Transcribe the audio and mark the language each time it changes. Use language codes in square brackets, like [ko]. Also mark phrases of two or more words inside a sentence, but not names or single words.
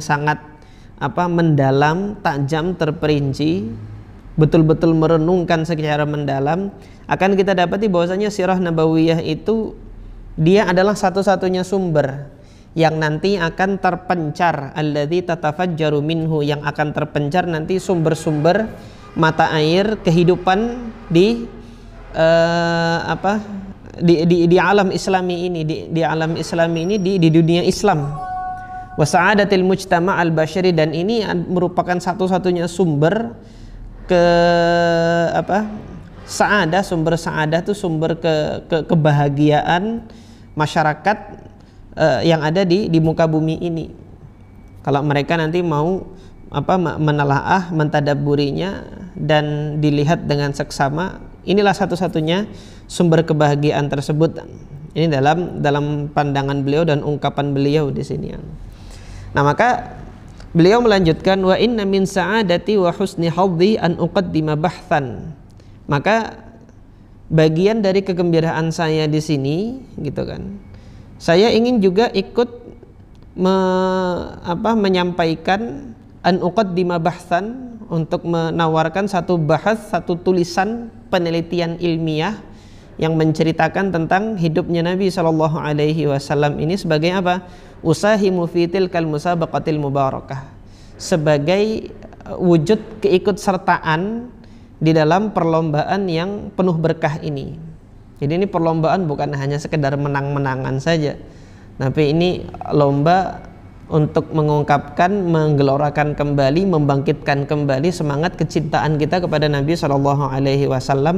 [id] sangat mendalam, tajam, terperinci, betul-betul merenungkan secara mendalam, akan kita dapati bahwasanya sirah nabawiyah itu dia adalah satu-satunya sumber yang nanti akan terpencar, [ar] الذي تتفجر منه, [id] yang akan terpencar nanti sumber-sumber mata air kehidupan di alam islami ini, di alam islami ini, di dunia Islam. [ar] وسعادة المجتمع البشري, [id] dan ini merupakan satu-satunya sumber sumber saadah itu sumber kebahagiaan masyarakat yang ada di muka bumi ini. Kalau mereka nanti mau menelaah, mentadabburinya dan dilihat dengan seksama, inilah satu-satunya sumber kebahagiaan tersebut. Ini dalam pandangan beliau dan ungkapan beliau di sini. Nah, maka beliau melanjutkan, [ar] وإن من سعادتي وحسن حظي أن أقدم بحثا. [id] Maka bagian dari kegembiraan saya di sini, gitu kan, saya ingin juga ikut menyampaikan [ar] أن أقدم بحثا, [id] untuk menawarkan satu bahas, satu tulisan penelitian ilmiah yang menceritakan tentang hidupnya Nabi [ar] صلى الله عليه وسلم [id] ini sebagai apa? [ar] أساهم في تلك المسابقة المباركة, [id] sebagai wujud keikutsertaan di dalam perlombaan yang penuh berkah ini. Jadi ini perlombaan bukan hanya sekedar menang-menangan saja, tapi ini lomba untuk mengungkapkan, menggelorakan kembali, membangkitkan kembali semangat kecintaan kita kepada Nabi [ar] صلى الله عليه وسلم.